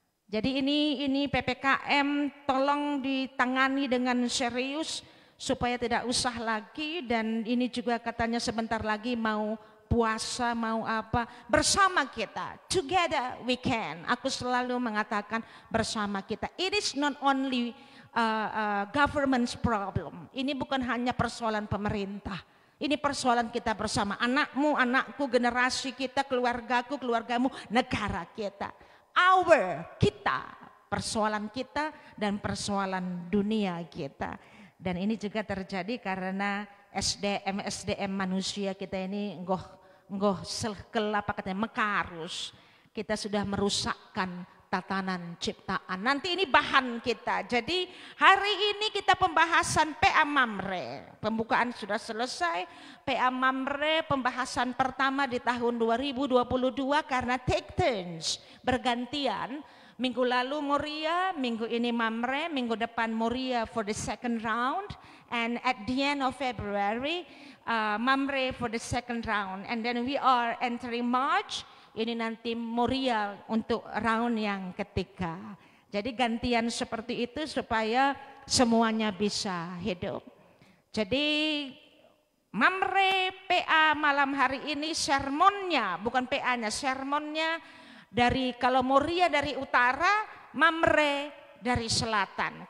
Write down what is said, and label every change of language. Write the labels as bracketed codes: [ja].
[id] Jadi ini PPKM tolong ditangani dengan serius supaya tidak usah lagi, dan ini juga katanya sebentar lagi mau puasa mau apa bersama kita. [en] Together we can. [id] Aku selalu mengatakan bersama kita. [en] It is not only government's problem. [id] Ini bukan hanya persoalan pemerintah. Ini persoalan kita bersama, anakmu, anakku, generasi kita, keluargaku, keluargamu, negara kita. Kita, persoalan kita dan persoalan dunia kita. Dan ini juga terjadi karena SDM manusia kita ini nggoh apa katanya Mekarus. Kita sudah merusakkan tatanan ciptaan. Nanti ini bahan kita. Jadi hari ini kita pembahasan PA Mamre. Pembukaan sudah selesai. PA Mamre pembahasan pertama di tahun 2022 karena [en] take turns, [id] bergantian. Minggu lalu Moria, minggu ini Mamre, minggu depan Moria [en] for the second round. And at the end of February, Mamre for the second round. And then we are entering March. [id] Ini nanti Moria untuk round yang ketiga. Jadi gantian seperti itu supaya semuanya bisa hidup. Jadi Mamre PA malam hari ini sermonnya, bukan PA-nya, sermonnya dari kalau Moria dari utara, Mamre dari selatan.